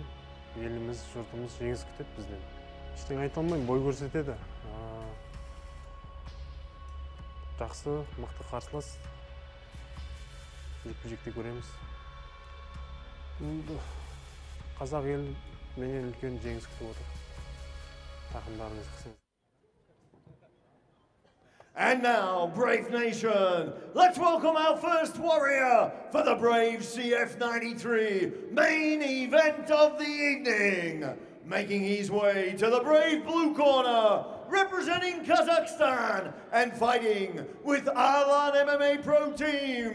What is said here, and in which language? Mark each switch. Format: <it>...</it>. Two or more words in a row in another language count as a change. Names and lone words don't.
<kk>Еліміз, жұртымыз жеңіс күтеді бізден. Ештеңе айта алмаймын, бой көрсетеді. Жақсы, мықты қарсылас. Жекпе-жекте көреміз. Қазақ ел менен үлкен жеңіс күтіп отыр. Тақымдарыңыз қысың.</kk> <en>And now, Brave Nation, let's welcome our first warrior for the Brave CF93 main event of the evening. Making his way to the Brave Blue Corner, representing Kazakhstan and fighting with Alan MMA Pro Team.</en>